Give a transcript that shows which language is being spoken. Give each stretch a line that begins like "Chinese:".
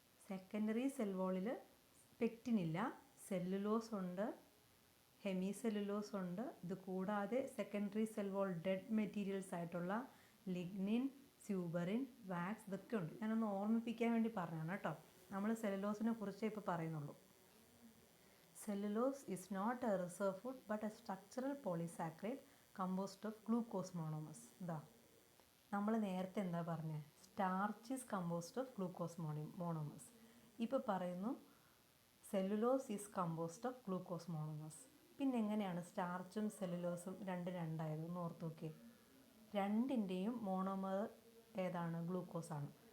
Malayalam: Secondary cell വോളിൽ പെക്റ്റിനില്ല, cellulose ഉണ്ട്, hemi cellulose ഉണ്ട്. ഇത് കൂടാതെ secondary cell wall dead materials ആയിട്ടുള്ള ലിഗ്നിൻ, സ്യൂബറിൻ, വാക്സ് ഇതൊക്കെ ഉണ്ട്. ഞാനൊന്ന് ഓർമ്മിപ്പിക്കാൻ വേണ്ടി പറഞ്ഞതാണ് കേട്ടോ. നമ്മൾ സെല്ലുലോസിനെ കുറിച്ചേ ഇപ്പോൾ പറയുന്നുള്ളൂ.
English: Cellulose is not a reserve food but a structural polysaccharide composed of glucose monomers.
Malayalam: നമ്മൾ നേരത്തെ എന്താ പറഞ്ഞത്?
English: Starch is composed of glucose monomers.
Malayalam: ഇപ്പോൾ പറയുന്നു
English: Cellulose is composed of glucose monomers.
Malayalam: പിന്നെ എങ്ങനെയാണ് സ്റ്റാർച്ചും സെല്ലുലോസും രണ്ടായത്? ഒന്ന് ഓർത്ത് നോക്കിയേ. രണ്ടിൻ്റെയും മോണോമർ ഏതാണ്? ഗ്ലൂക്കോസ് ആണ്.